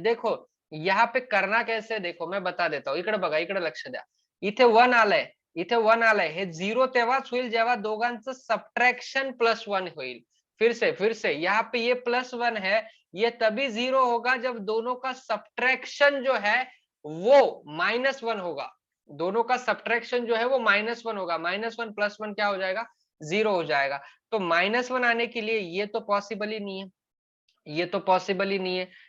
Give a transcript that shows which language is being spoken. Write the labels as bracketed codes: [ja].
[hi] देखो यहाँ पे करना कैसे, देखो मैं बता देता हूँ, [mr] इकडे बघा, इकडे लक्ष द्या। इथे 1 आलंय, इथे 1 आलंय, हे 0 तेव्हाच होईल जेव्हा दोघांचं सबट्रैक्शन +1 होईल। [hi] फिर से यहाँ पे ये +1 है, ये तभी 0 होगा जब दोनों का सबट्रैक्शन जो है वो -1 होगा। दोनों का सबट्रैक्शन जो है वो -1 होगा। -1 +1 क्या हो जाएगा, 0 हो जाएगा। तो -1 आने के लिए ये तो पॉसिबल ही नहीं है, ये तो पॉसिबल ही नहीं है।